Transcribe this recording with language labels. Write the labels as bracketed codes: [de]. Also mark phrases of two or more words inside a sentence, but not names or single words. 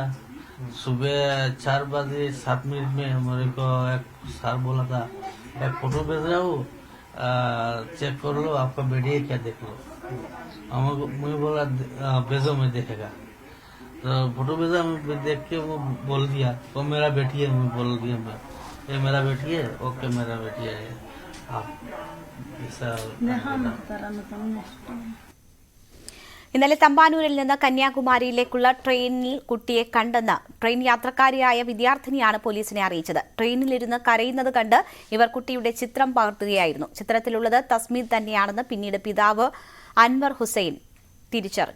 [hi] सुबह 4 बजे 7 मिनट में मेरे को एक सर बोला था एक फोटो भेज रहा हूँ, चेक कर लो आपका बेटी है क्या, देख लो। मैं बोला भेजो, मैं देखेगा। तो फोटो भेजा, मैं देख के वो बोल दिया वो मेरा बेटी है, मैं बोल दिया मैं ये मेरा बेटी है, ओके मेरा बेटी है आप ऐसा। [ml] ഇന്നലെ തമ്പാനൂരിൽ നിന്ന് കന്യാകുമാരിയിലേക്കുള്ള ട്രെയിനിൽ കുട്ടിയെ കണ്ടെന്ന് ട്രെയിൻ യാത്രക്കാരിയായ വിദ്യാർത്ഥിനിയാണ് പോലീസിനെ അറിയിച്ചത്. ട്രെയിനിലിരുന്ന് കരയുന്നത് കണ്ട് ഇവർ കുട്ടിയുടെ ചിത്രം പകർത്തുകയായിരുന്നു. ചിത്രത്തിലുള്ളത് തസ്മീദ് തന്നെയാണെന്ന് പിന്നീട് പിതാവ് അൻവർ ഹുസൈൻ തിരിച്ചറിഞ്ഞു.